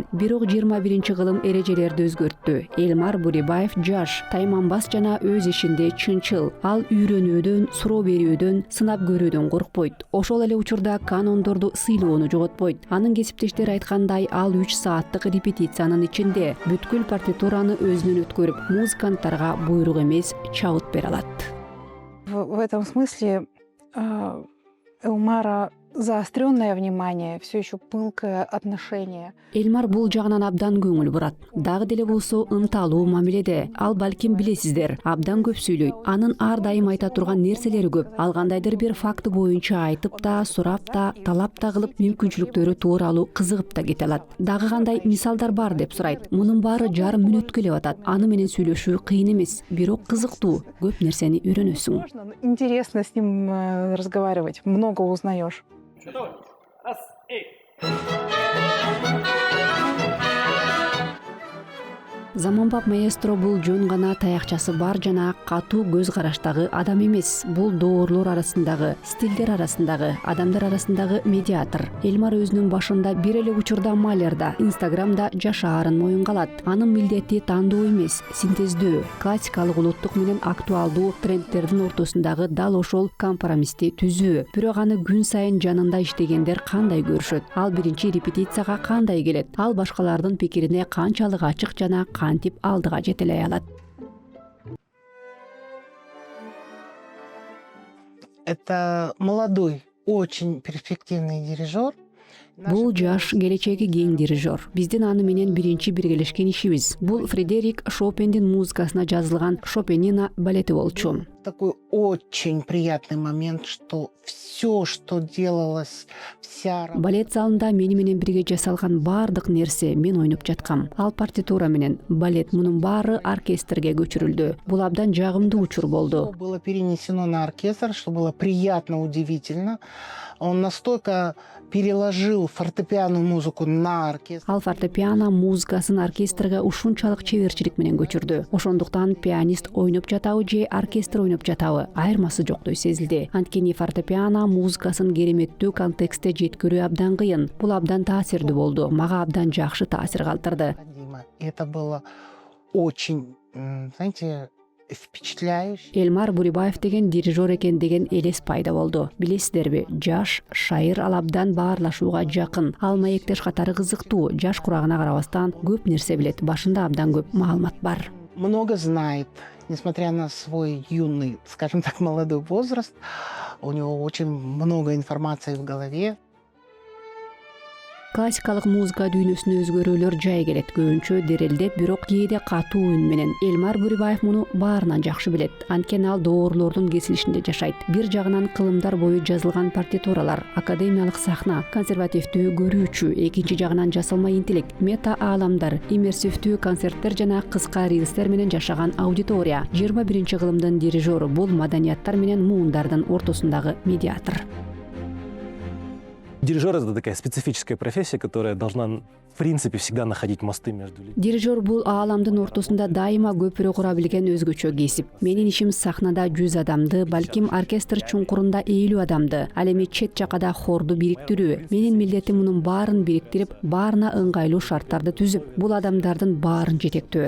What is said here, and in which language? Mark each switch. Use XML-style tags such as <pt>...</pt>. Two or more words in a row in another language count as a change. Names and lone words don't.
<ky>Бирок 21-кылым эрежелерди өзгөрттү. Эльмар Бурибаев жаш, тайманбас жана өз ишинде чынчыл. Ал үйрөнүүдөн, суроо берүүдөн, сынап көрүүдөн коркпойт. Ошол эле учурда канондорду сыйлоону жоготпойт. Анын кесиптештери айткандай, ал 3 сааттык репетициянын ичинде бүткүл партитураны өзүнөн өткөрүп, музыканттарга буйрук эмес, чабыт бере алат.</ky> <ru>В этом смысле Эльмара заостренное внимание, все еще пылкое отношение.</ru> <ky>Эльмар бул жагынан абдан көңүл бурат. Дагы деле болсо ынталуу мамиледе. Ал балким билесиздер, абдан көп сүйлөйт. Анын ар дайым айта турган нерселери көп. Ал кандайдыр бир факты боюнча айтып да, сурап да, талап да кылып, мүмкүнчүлүктөрү тууралуу кызыгып да кете алат. Дагы кандай мисалдар бар деп сурайт. Мунун баары жарым мүнөткө эле батат. Аны менен сүйлөшүү кыйын эмес, бирок кызыктуу. Көп нерсени үйрөнөсүң.</ky> <ru>Интересно с ним разговаривать, много узнаешь. Раз, и...</ru> <ky>Заманбап маэстро бул жөн гана таякчасы бар жана катуу көз караштагы адам эмес. Бул доорлор арасындагы, стилдер арасындагы, адамдар арасындагы медиатор. Эльмар өзүнүн башында бир эле учурда Малерда, Инстаграмда жашаарын моюнга алат. Анын милдети тандоо эмес, синтездөө, классикалык улуттук менен актуалдуу трендтердин ортосундагы дал ошол компромиссти түзүү. Бирок аны күн сайын жанында иштегендер кандай көрүшөт? Ал биринчи репетицияга кандай келет? Ал башкалардын пикирине канчалык ачык жана кантип алдыга жетелей алат?</ky> <ru>Это молодой, очень перспективный дирижер.</ru> <ky>Бул жаш, келечеги кең дирижер. Биздин аны менен биринчи биргелешкен ишибиз. Бул Фредерик Шопендин музыкасына жазылган Шопенина балети болчу.</ky> <ru>Такой очень приятный момент, что все, что делалось, вся...</ru> <ky>Балет залында мени менен бирге жасалган бардык нерсе мен ойноп жаткам. Ал партитура менен балет, мунун баары оркестрге көчүрүлдү. Бул абдан жагымдуу учур болду.</ky> <ru>Было перенесено на оркестр, что было приятно, удивительно. Он настолько переложил фортепиано музыку на оркестр.</ru> <ky>Ал фортепиано музыкасын оркестрге ушунчалык чеберчилик менен көчүрдү. Ошондуктан пианист ойноп жатабы же оркестр ойноп жатабы айырмасы жоктой сезилди. Анткени фортепиано музыкасын кереметтүү контекстте жеткирүү абдан кыйын. Бул абдан таасирдүү болду. Мага абдан жакшы таасир калтырды.</ky> <ru>Это было очень, знаете, впечатляюще.</ru> <ky>Эльмар Бурибаев деген дирижер экен деген элес пайда болду. Билесиздерби, жаш, шайыр, ал абдан баарлашууга жакын. Ал маектеш катары кызыктуу, жаш курагына карабастан көп нерсе билет. Башында абдан көп маалымат бар.</ky> <ru>Много знает, несмотря на свой юный, скажем так, молодой возраст. У него очень много информации в голове.</ru> <ky>Классикалык музыка дүйнөсүнө өзгөрүүлөр жай келет, көбүнчө дерелдеп, бирок кээде катуу үн менен. Элмар Бурибаев муну баарынан жакшы билет. Анткени ал доорлордун кесилишинде жашайт. Бир жагынан кылымдар бою жазылган партитуралар, академиялык сахна, консервативдүү көрүүчү, экинчи жагынан жасалма интеллект, мета ааламдар, иммерсивдүү концерттер жана кыска рилстер менен жашаган аудитория. 21-кылымдын дирижеру бул маданияттар менен муундардын ортосундагы медиатор.</ky> <ru>Дирижер — это такая специфическая профессия, которая должна, в принципе, всегда находить мосты между людьми.</ru> <ky>Дирижер бул ааламдын ортосунда дайыма көпүрө кура билген өзгөчө кесип. Менин ишим сахнада 100 адамды, балким оркестр чуңкурунда 50 адамды, ал эми чет жакада хорду бириктирүү. Менин милдетим мунун баарын бириктирип, баарына ыңгайлуу шарттарды түзүп, бул адамдардын баарын жетектөө.</ky>